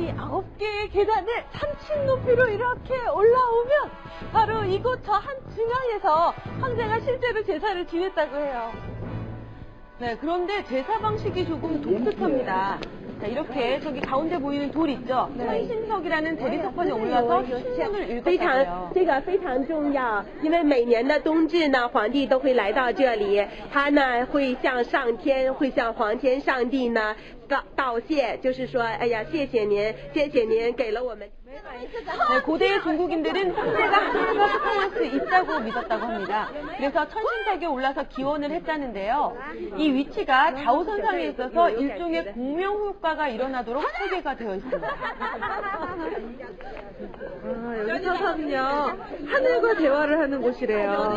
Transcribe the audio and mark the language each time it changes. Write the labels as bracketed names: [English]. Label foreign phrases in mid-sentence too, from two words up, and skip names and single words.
[Korean] 이 9개의 계단을 3층 높이로 이렇게 올라오면 바로 이곳 저 한 중앙에서 황제가 실제로 제사를 지냈다고 해요. 네, 그런데 제사 방식이 조금 독특합니다. 자, 이렇게 저기 가운데 보이는 돌 있죠? 천심석이라는 대리석판에 올라서 신문을 읽었다고요. [Chinese] 这个非常重要，因为每年的冬至呢，皇帝都会来到这里，他呢会向上天，会向皇天上帝呢道谢，就是说，哎呀，谢谢您给了我们。 [Korean] 네, 고대의 중국인들은 황제가 하늘과 소통할 수 있다고 믿었다고 합니다. 그래서 천심석에 올라서 기원을 했다는데요. 이 위치가 다우선상에 있어서 일종의 공명효과가 일어나도록 설계가 되어 있습니다. 여기서는요, 하늘과 대화를 하는 곳이래요.